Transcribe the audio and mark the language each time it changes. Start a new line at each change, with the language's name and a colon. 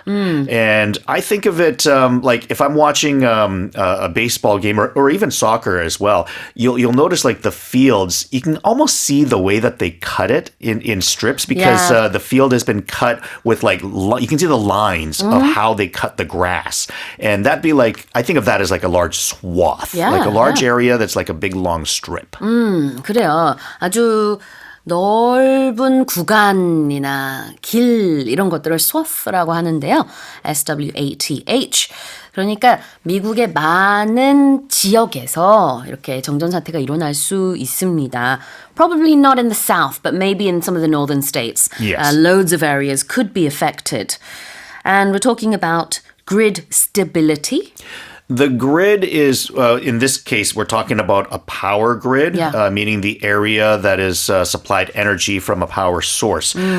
English: And I think of it like if I'm watching a baseball game or even soccer as well, you'll notice like the fields, you can almost see the way that they cut it in strips because the field has been cut with like, you can see the lines of how they cut the grass. And that'd be like, I think of that as like a large swath, like a large area that's like a big long strip.
Korean: 그래요. 아주 넓은 구간이나 길 이런 것들을 swath라고 하는데요.
English: S-W-A-T-H.
Korean: 그러니까 미국의 많은 지역에서 이렇게 정전 사태가 일어날 수 있습니다.
English: Probably not in the south, but maybe in some of the northern states. Yes. Loads of areas could be affected. And we're talking about grid stability. The grid is, in this case, we're talking about a power grid, meaning the area that is supplied energy from a power source.